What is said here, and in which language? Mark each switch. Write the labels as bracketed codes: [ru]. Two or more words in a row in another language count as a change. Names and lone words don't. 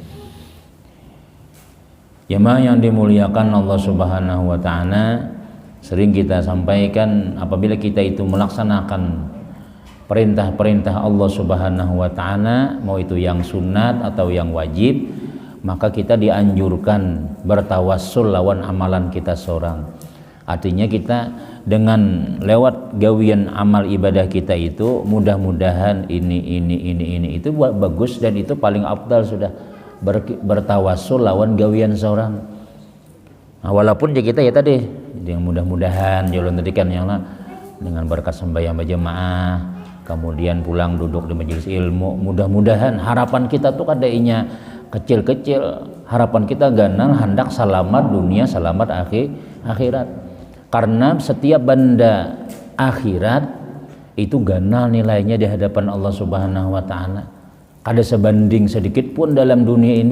[id] Jemaah yang dimuliakan Allah [ar] Subhanahu wa taala, [id] sering kita sampaikan apabila kita itu melaksanakan perintah-perintah Allah [ar] Subhanahu wa taala, [id] mau itu yang sunat atau yang wajib, maka kita dianjurkan bertawassul [bjn] lawan amalan kita seorang. [id] Artinya kita dengan lewat gawian amal ibadah kita itu mudah-mudahan ini itu bagus dan itu paling afdal sudah bertawassul [bjn] lawan gawian seorang. [id] Nah, walaupun kita ya tadi yang mudah-mudahan jalan tadi kan yang dengan berkat sembahyang berjamaah, kemudian pulang duduk di majelis ilmu, mudah-mudahan harapan kita tuh kadainya kecil-kecil, harapan kita ganal hendak selamat dunia selamat akhirat, karena setiap benda akhirat itu ganal nilainya di hadapan Allah [ar] Subhanahu wa taala, [id] kada sebanding sedikit pun dalam dunia ini.